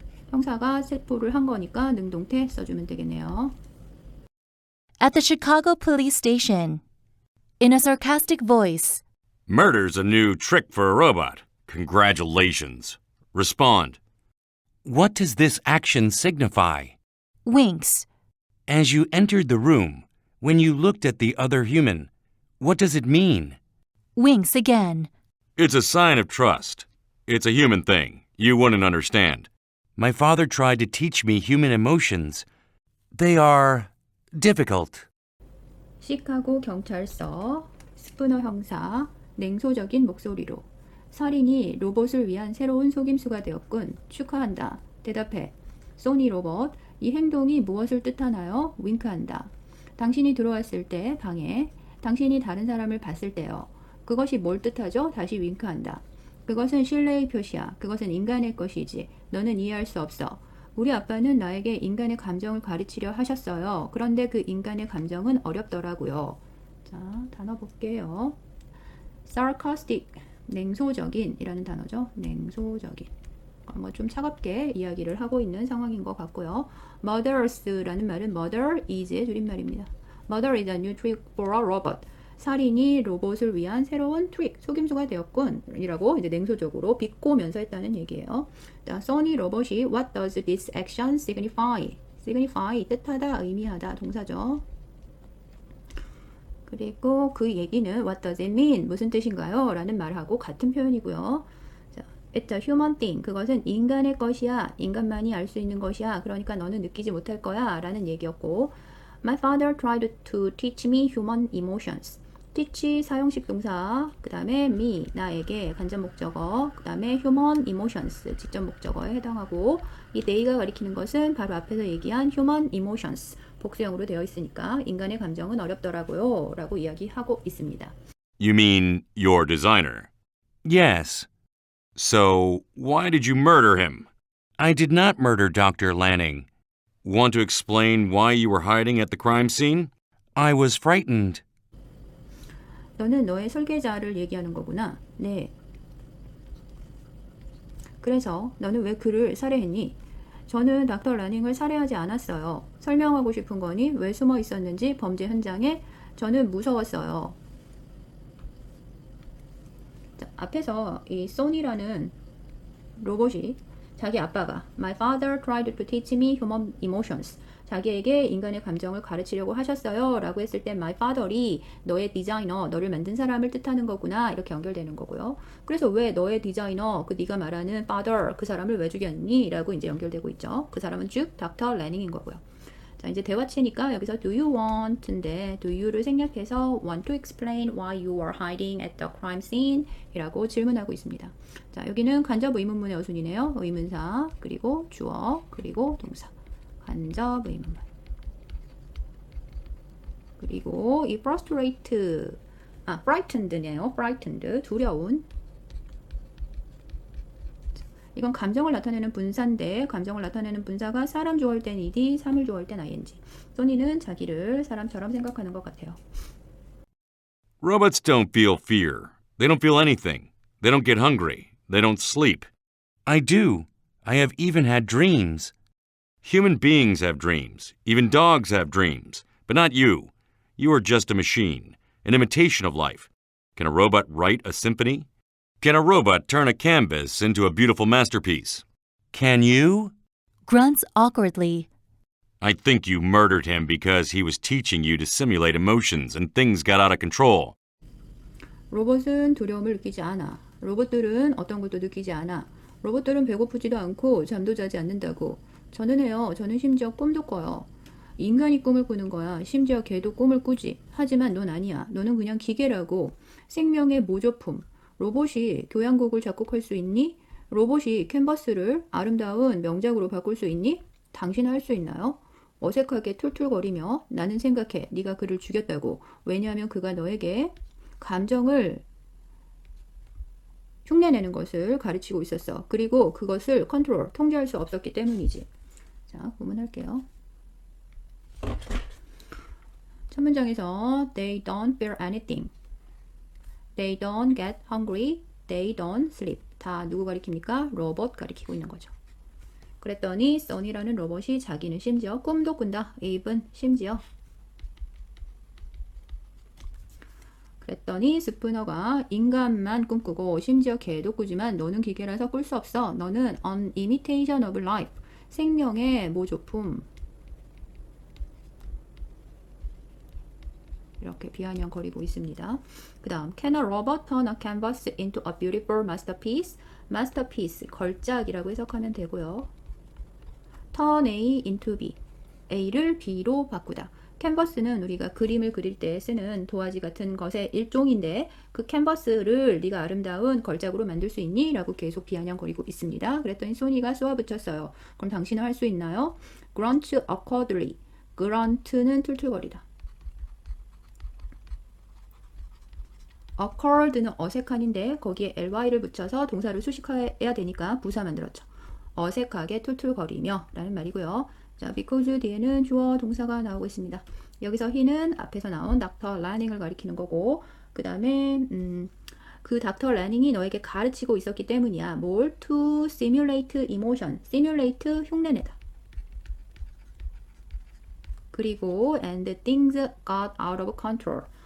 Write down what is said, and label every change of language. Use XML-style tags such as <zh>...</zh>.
<ko>형사가 체포를 한 거니까 능동태 써주면 되겠네요.</ko> <en>At the Chicago police station. In a sarcastic voice. Murder's a new trick for a robot. Congratulations. Respond. What does this action signify? Winks. As you entered the room, when you looked at the other human, what does it mean? Winks again. It's a sign of trust. It's a human thing. You wouldn't understand. My father tried to teach me human emotions. They are difficult.</en> <ko>시카고 경찰서, 스푸너 형사, 냉소적인 목소리로. 살인이 로봇을 위한 새로운 속임수가 되었군. 축하한다. 대답해. 소니 로봇, 이 행동이 무엇을 뜻하나요? 윙크한다. 당신이 들어왔을 때 방에 당신이 다른 사람을 봤을 때요. 그것이 뭘 뜻하죠? 다시 윙크한다. 그것은 신뢰의 표시야. 그것은 인간의 것이지. 너는 이해할 수 없어. 우리 아빠는 나에게 인간의 감정을 가르치려 하셨어요. 그런데 그 인간의 감정은 어렵더라고요. 자, 단어 볼게요. sarcastic, 냉소적인 이라는 단어죠. 냉소적인. 뭐 좀 차갑게 이야기를 하고 있는 상황인 것 같고요. murderous라는 말은 murder is의 줄임말입니다.</ko> <en>Murder is a new trick for a robot.</en> <ko>살인이 로봇을 위한 새로운 트릭, 속임수가 되었군 이라고 이제 냉소적으로 비꼬면서 했다는 얘기예요. 자, 써니 로봇이</ko> <en>What does this action signify?</en> <ko>signify, 뜻하다, 의미하다, 동사죠. 그리고 그 얘기는</ko> <en>What does it mean?</en> <ko>무슨 뜻인가요? 라는 말하고 같은 표현이고요. 자,</ko> <en>It's a human thing.</en> <ko>그것은 인간의 것이야. 인간만이 알 수 있는 것이야. 그러니까 너는 느끼지 못할 거야. 라는 얘기였고</ko> <en>My father tried to teach me human emotions.</en> <ko>teach 사용식 동사, 그 다음에 me, 나에게 간접 목적어, 그 다음에 human emotions, 직접 목적어에 해당하고 이 they가 가리키는 것은 바로 앞에서 얘기한 human emotions, 복수형으로 되어 있으니까 인간의 감정은 어렵더라고요 라고 이야기하고 있습니다.</ko> <en>You mean your designer? Yes. So, why did you murder him? I did not murder Dr. Lanning. Want to explain why you were hiding at the crime scene? I was frightened.</en> <ko>너는 너의 설계자를 얘기하는 거구나. 네. 그래서 너는 왜 그를 살해했니? 저는 닥터 라닝을 살해하지 않았어요. 설명하고 싶은 거니 왜 숨어 있었는지 범죄 현장에 저는 무서웠어요. 자, 앞에서 이 소니라는 로봇이 자기 아빠가</ko> <en>My father tried to teach me human emotions.</en> <ko>자기에게 인간의 감정을 가르치려고 하셨어요 라고 했을 때 My father이 너의 디자이너, 너를 만든 사람을 뜻하는 거구나 이렇게 연결되는 거고요. 그래서 왜 너의 디자이너, 그 네가 말하는 father, 그 사람을 왜 죽였니? 라고 이제 연결되고 있죠. 그 사람은 즉 닥터 레닝인 거고요. 자, 이제 대화체니까 여기서</ko> <en>do you want인데 do you를 생략해서 want to explain why you were hiding at the crime scene</en> <ko>이라고 질문하고 있습니다. 자, 여기는 간접 의문문의 어순이네요. 의문사, 그리고 주어, 그리고 동사. 간접 의문문. 그리고 이 frightened네요. frightened, 두려운. 이건 감정을 나타내는 분사인데 감정을 나타내는 분사가 사람 좋아할 땐 ed, 사물 좋아할 땐 ing. 소니는 자기를 사람처럼 생각하는 것 같아요.</ko> <en>Robots don't feel fear. They don't feel anything. They don't get hungry. They don't sleep. I do. I have even had dreams. Human beings have dreams. Even dogs have dreams. But not you. You are just a machine, an imitation of life. Can a robot write a symphony? Can a robot turn a canvas into a beautiful masterpiece? Can you? Grunts awkwardly. I think you murdered him because he was teaching you to simulate emotions and things got out of control.</en> <ko>로봇은 두려움을 느끼지 않아. 로봇들은 어떤 것도 느끼지 않아. 로봇들은 배고프지도 않고 잠도 자지 않는다고. 저는 해요. 저는 심지어 꿈도 꿔요. 인간이 꿈을 꾸는 거야. 심지어 걔도 꿈을 꾸지. 하지만 넌 아니야. 너는 그냥 기계라고. 생명의 모조품. 로봇이 교향곡을 작곡할 수 있니? 로봇이 캔버스를 아름다운 명작으로 바꿀 수 있니? 당신 할 수 있나요? 어색하게 툴툴거리며 나는 생각해. 네가 그를 죽였다고. 왜냐하면 그가 너에게 감정을 흉내내는 것을 가르치고 있었어. 그리고 그것을 컨트롤, 통제할 수 없었기 때문이지. 자, 구문할게요. 첫 문장에서</ko> <en>They don't fear anything. They don't get hungry. They don't sleep.</en> <ko>다 누구 가리킵니까? 로봇 가리키고 있는 거죠. 그랬더니 써니라는 로봇이 자기는 심지어 꿈도 꾼다. even 심지어. 그랬더니 스푸너가 인간만 꿈꾸고 심지어 개도 꾸지만 너는 기계라서 꿀 수 없어. 너는</ko> <en>an imitation of life.</en> <ko>생명의 모조품. 이렇게 비아냥거리고 있습니다. 그 다음</ko> <en>Can a robot turn a canvas into a beautiful masterpiece?</en> <ko>masterpiece, 걸작이라고 해석하면 되고요.</ko> <en>turn A into B.</en> <ko>A를 B로 바꾸다. 캔버스는 우리가 그림을 그릴 때 쓰는 도화지 같은 것의 일종인데 그 캔버스를 네가 아름다운 걸작으로 만들 수 있니? 라고 계속 비아냥거리고 있습니다. 그랬더니 소니가 쏘아붙였어요. 그럼 당신은 할 수 있나요?</ko> <en>grunt awkwardly. grunt는</en> <ko>툴툴거리다. occurred는 어색한인데 거기에 ly를 붙여서 동사를 수식해야 되니까 부사 만들었죠. 어색하게 툴툴거리며 라는 말이고요. 자, because 뒤에는 주어 동사가 나오고 있습니다. 여기서 he는 앞에서 나온 닥터 라닝을 가리키는 거고 그 다음에 그 닥터 라닝이 너에게 가르치고 있었기 때문이야. 뭘?</ko> <en>To simulate emotion.</en> <ko>simulate 흉내내다. 그리고</ko> <en>and things got out of control.</en>